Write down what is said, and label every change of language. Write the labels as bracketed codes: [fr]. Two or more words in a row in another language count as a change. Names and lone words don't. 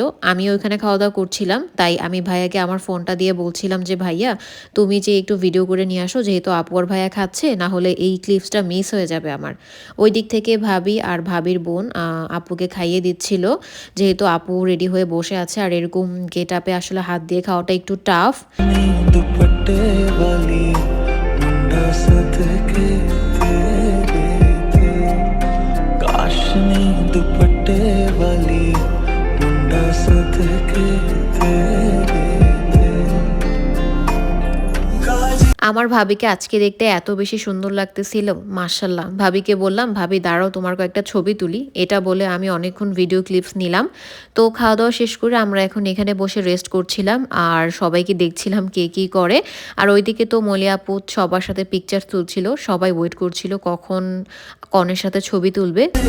[bn] আমিও এখানে খাওয়া দাওয়া করছিলাম, তাই আমি ভাইয়াকে আমার ফোনটা দিয়ে বলছিলাম যে ভাইয়া তুমি যে একটু ভিডিও করে নিয়ে আসো, যেহেতু আপু আর ভাইয়া খাচ্ছে, না হলে এই ক্লিপসটা মিস হয়ে যাবে আমার। ওই দিক থেকে ভাবি আর ভাবির বোন আপুকে খাইয়ে দিচ্ছিল, যেহেতু আপু রেডি হয়ে বসে আছে। আর এরকম গেট আপে আসলে হাত দিয়ে খাওয়াটা একটু টাফ। [pa] ਦੁਪੱਟੇ ਵਾਲੀ ਮੁੰਡਾ ਸਦਕੇ ਤੇਰੇ [bn] আমার ভাবিকে আজকে দেখতে এত বেশি সুন্দর লাগতেছিল, মাশাল্লাহ। ভাবিকে বললাম, ভাবি দাঁড়াও তোমার কয়েকটা ছবি তুলি। এটা বলে আমি অনেকক্ষণ [en] video clips [bn] নিলাম। তো খাওয়া দাওয়া শেষ করে আমরা এখন এখানে বসে রেস্ট করছিলাম আর সবাইকে দেখছিলাম কে কী করে। আর ওইদিকে তো মলি আপু সবার সাথে পিকচার তুলছিল, সবাই ওয়েট করছিল কখন কনের সাথে ছবি তুলবে।